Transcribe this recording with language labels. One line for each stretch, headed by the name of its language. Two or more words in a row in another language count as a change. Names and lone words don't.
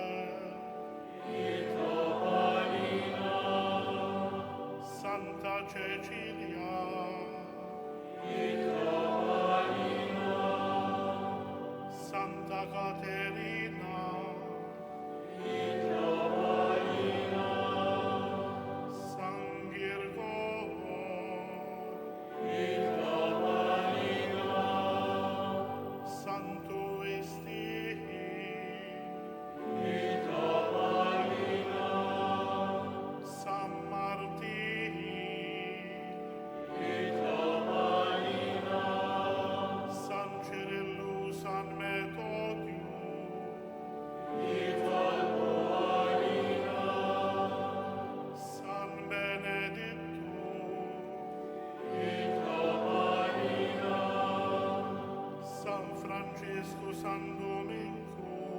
Italian: Santa Cecilia, Santa Caterina, San Girgolo, Santo Esti, San Martin, San Cirillo, San Metodio, San Benedetto, San Francesco, San Domenico,